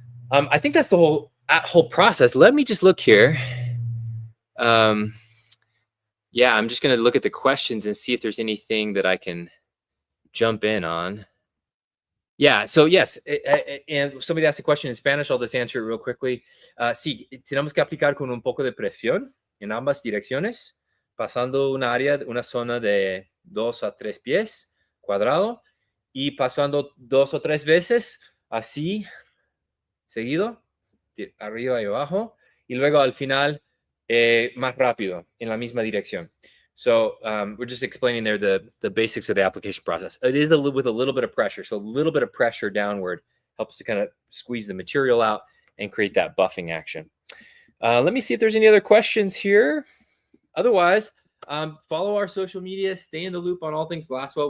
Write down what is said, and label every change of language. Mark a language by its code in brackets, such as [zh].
[en] I think that's the whole process. Let me just look here. Yeah, I'm just going to look at the questions and see if there's anything that I can jump in on. Yeah, so yes, and somebody asked a question in Spanish. I'll just answer it real quickly. [es] Sí, tenemos que aplicar con un poco de presión en ambas direcciones, pasando una zona de 2 a 3 pies cuadrado y pasando 2 o 3 veces así, seguido, arriba y abajo, y luego al final más rápido en la misma dirección. [en] So we're just explaining there the basics of the application process. It is with a little bit of pressure. So a little bit of pressure downward helps to kind of squeeze the material out and create that buffing action. Let me see if there's any other questions here. Otherwise, follow our social media, stay in the loop on all things Glasswell.